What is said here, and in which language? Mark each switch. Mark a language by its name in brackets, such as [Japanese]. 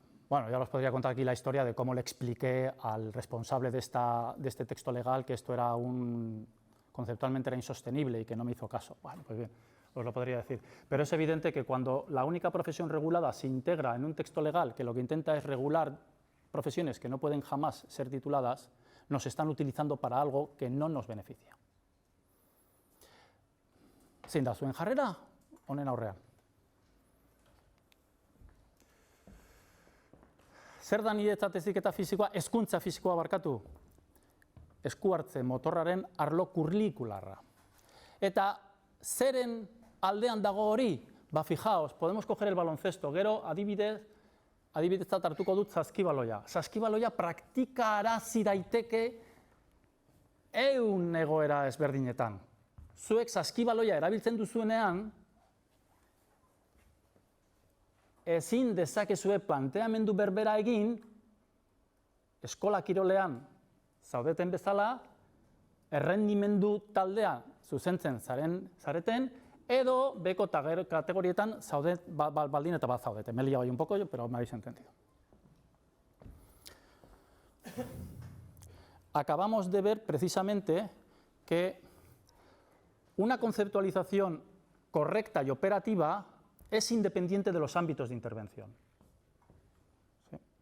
[Spanish] Bueno, ya os podría contar aquí la historia de cómo le expliqué al responsable de este texto legal que esto era conceptualmente era insostenible y que no me hizo caso. Bueno, pues bien, os lo podría decir. Pero es evidente que cuando la única profesión regulada se integra en un texto legal que lo que intenta es regular profesiones que no pueden jamás ser tituladas, nos están utilizando para algo que no nos beneficia. [Basque] Zein da zuen jarrera honen aurrean? Zer da niretzat heziketa fisikoa, hezkuntza fisikoa barkatu? Esku hartze motorraren arlo kurrikularra. Eta zeren aldean dago hori? [Spanish] Ba, fijaos, podemos coger el baloncesto, [Basque] gero adibidetzat hartuko dut saskibaloia. Saskibaloia praktikarazi daiteke 100 egoera ezberdinetan. Zuek saskibaloia erabiltzen duzuenean, ezin dezakezue planteamendu berbera egin, eskola kirolean zaudeten bezala, errendimendu taldea zuzentzen zareten, edo beko kategorietan baldin eta bat zaudete. [Spanish] Me he liado ahí un poco, pero me habéis entendido. Acabamos de ver precisamente que una conceptualización correcta y operativa es independiente de los ámbitos de intervención. ¿Sí?